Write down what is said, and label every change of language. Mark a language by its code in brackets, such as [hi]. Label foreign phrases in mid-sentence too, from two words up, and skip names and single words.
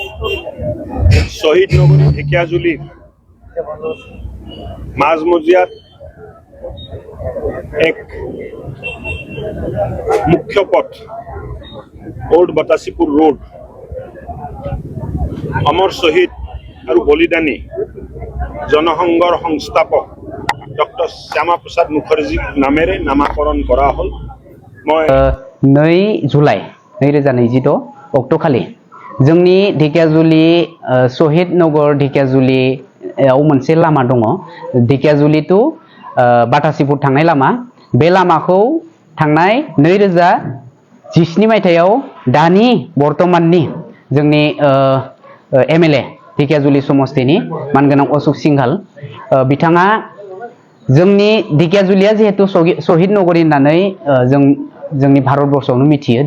[as] শহীদ নগরী ঢেকিয়াজুলির মাঝমজিয়াত এক মুখ্য পথ ওল্ড বাতাসিপুর রোড অমর শহীদ আর বলিদানী জনসংঘৰ সংস্থাপক ডক্টর শ্যামা প্রসাদ মুখার্জি নামেৰে নামাকরণ করা হল। [brx] 2 जुलाइ 2026 अक्ट'खालि जोंनि ढेकियाजुलि शहीद नगर ढेकियाजुलियाव मोनसे लामा दङ। ढेकियाजुलि टु बाटासिपुर थांनाय लामा। बे लामाखौ थांनाय 2017 मायथाइयाव दानि बर्तमाननि जोंनि एमएलए ढेकियाजुलि समस्तिनि मानगोनां अशोक सिंघाल बिथाङा जोंनि ढेकियाजुलिया जिहेतु शहीद नगरी होननानै जोंनि भारतबर्षआवनो मिथियो।